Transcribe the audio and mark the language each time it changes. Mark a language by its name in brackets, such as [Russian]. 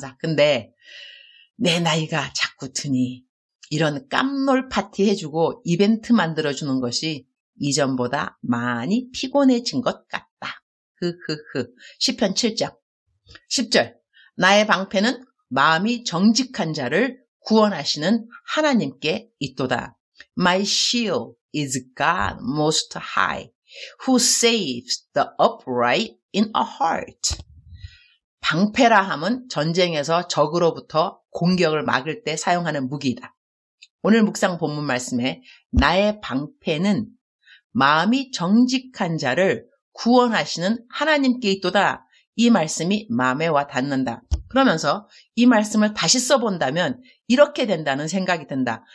[Korean] 근데 내 나이가 자꾸 드니 이런 깜놀 파티 해주고 이벤트 만들어주는 것이 이전보다 많이 피곤해진 것 같다. 시편 7장 10절. 나의 방패는 마음이 정직한 자를 구원하시는 하나님께 있도다. [English] My shield is God most high, who saves the upright in a heart. [Korean] 방패라 함은 전쟁에서 적으로부터 공격을 막을 때 사용하는 무기이다. 오늘 묵상 본문 말씀에 나의 방패는 마음이 정직한 자를 구원하시는 하나님께 있도다. 이 말씀이 마음에 와 닿는다. 그러면서 이 말씀을 다시 써본다면 이렇게 된다는 생각이 든다.